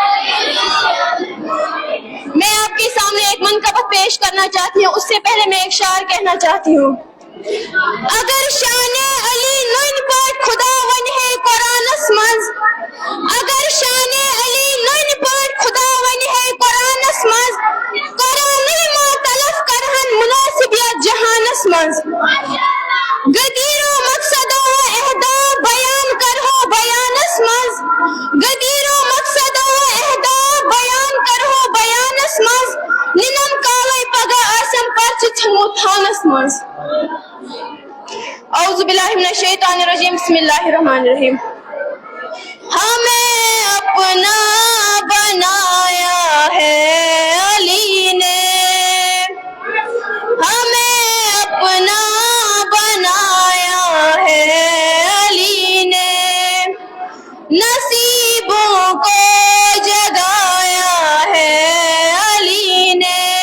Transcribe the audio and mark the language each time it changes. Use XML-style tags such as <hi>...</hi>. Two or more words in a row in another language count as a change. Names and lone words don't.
<ur>میں آپ کے سامنے ایک منقبت پیش کرنا چاہتی ہوں، اس سے پہلے میں ایک شعر کہنا چاہتی ہوں۔</ur> <ks>اگر شان علی نن پٹ خدا ون ہے قرآن منز، اگر شان علی نن پٹ خدا ون ہے قرآن منز، قرآن ما تلف کرہن مناسبیت جہانس منز، گدیر و مقصد و اہدا بیان کرو بیانس منز، گدیر و مقصد و اہدا بیان کرو بیانس منز، ننم کالے پگہ آسم پرچ تھمو تھانس منز۔</ks> <ar>اعوذ باللہ من الشیطان الرجیم بسم اللہ الرحمن الرحیم۔</ar> <ur>ہمیں اپنا بنایا ہے علی نے، ہمیں اپنا بنایا ہے علی نے، نصیبوں کو جگایا ہے علی نے،</ur>